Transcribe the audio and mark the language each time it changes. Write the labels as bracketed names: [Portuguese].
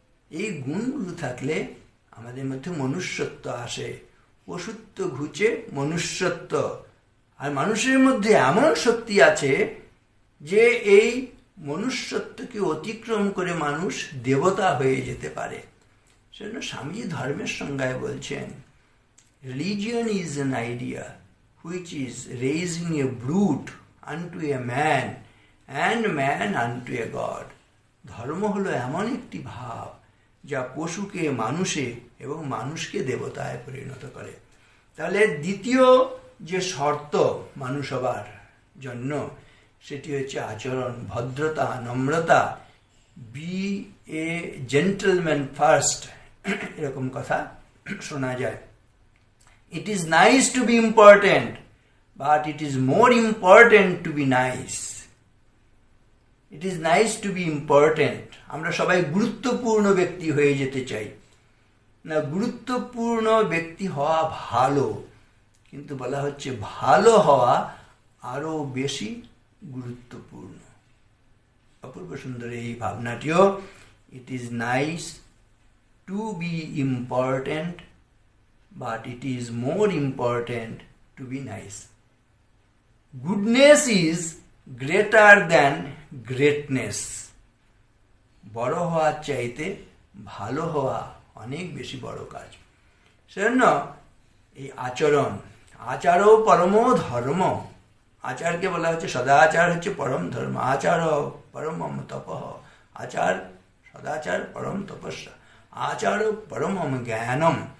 [Bangla] এই গুণগুলো থাকলে আমাদের মধ্যে মনুষ্যত্ব আসে। পশুত্ব ঘুচে মনুষ্যত্ব। আর মানুষের মধ্যে এমন শক্তি আছে যে এই মনুষ্যত্বকে অতিক্রম করে মানুষ দেবতা হয়ে যেতে পারে। সেজন্য স্বামীজি ধর্মের সংজ্ঞায় বলছেন, [English] Religion is an idea which is raising a brute unto a man and man unto a god. [Bangla] ধর্ম হলো এমন একটি ভাব যা পশুকে মানুষে এবং মানুষকে দেবতায় পরিণত করে। তাহলে দ্বিতীয় যে শর্ত মানুষ হবার জন্য সেটি হচ্ছে আচরণ, ভদ্রতা, নম্রতা। [English] be a gentleman first, [Bangla] এরকম কথা শোনা যায়। [English] It is nice to be important, but it is more important to be nice. It is nice to be important. [Bangla] আমরা সবাই গুরুত্বপূর্ণ ব্যক্তি হয়ে যেতে চাই না। গুরুত্বপূর্ণ ব্যক্তি হওয়া ভালো, কিন্তু বলা হচ্ছে ভালো হওয়া আরো বেশি গুরুত্বপূর্ণ। অপূর্ব সুন্দর এই ভাবনাটিও। [English] It is nice to be important, but it is more important to be nice. Goodness is greater than greatness. [Bangla] বড় হওয়ার চাইতে ভালো হওয়া অনেক বেশি বড় কাজ। সেজন্য এই আচরণ, আচারও পরম ধর্ম। আচারকে বলা হচ্ছে সদাচার হচ্ছে পরম ধর্ম। [Sanskrit] আচার পরমম তপঃ, আচার সদাচার পরম তপস্যা, আচার পরমম জ্ঞানম।